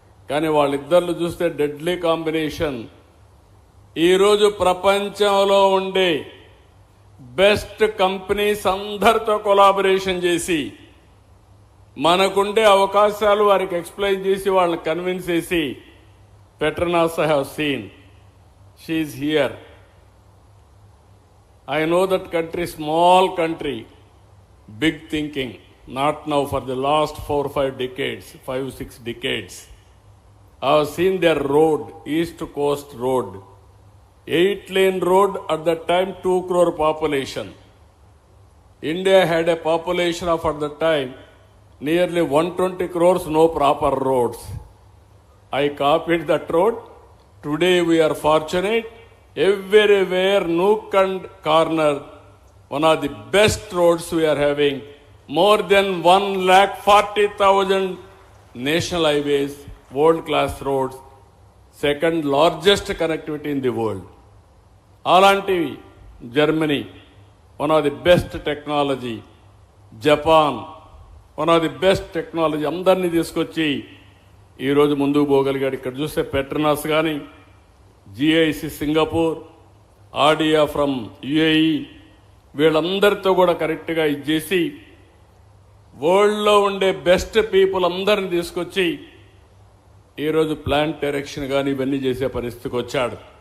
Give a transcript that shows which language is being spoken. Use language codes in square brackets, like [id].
[te] కానీ వాళ్ళిద్దరిని చూస్తే డెడ్లీ కాంబినేషన్. ఈరోజు ప్రపంచంలో ఉండే బెస్ట్ కంపెనీస్ అందరితో కొలాబరేషన్ చేసి మనకుండే అవకాశాలు వారికి ఎక్స్ప్లెయిన్ చేసి వాళ్ళని కన్విన్స్ చేసి Petronas [en] I have seen. She is here. I know that country, small country, big thinking, not now, for the last 4-5 decades, 5-6 decades. I have seen their road, East Coast Road, 8-lane road, at that time 2 crore population. India had a population of, at that time, nearly 120 crores, no proper roads. I copied that road. Today we are fortunate. Everywhere, nook and corner, one of the best roads we are having. More than 1,40,000 national highways, world-class roads, second largest connectivity in the world. [te] Alanti, [en] Germany, one of the best technology. Japan, one of the best technology. [te] Andarni తీసుకొచ్చి ఈరోజు ముందుకు పోగలిగాడు. ఇక్కడ చూస్తే Petronas కానీ, GIC Singapore, ఆడియా from UAE, వీళ్ళందరితో కూడా కరెక్ట్గా ఇచ్చేసి వరల్డ్లో ఉండే బెస్ట్ పీపుల్ అందరిని తీసుకొచ్చి ఈరోజు ప్లాంట్ డైరెక్షన్ కానీ ఇవన్నీ చేసే పరిస్థితికి వచ్చాడు.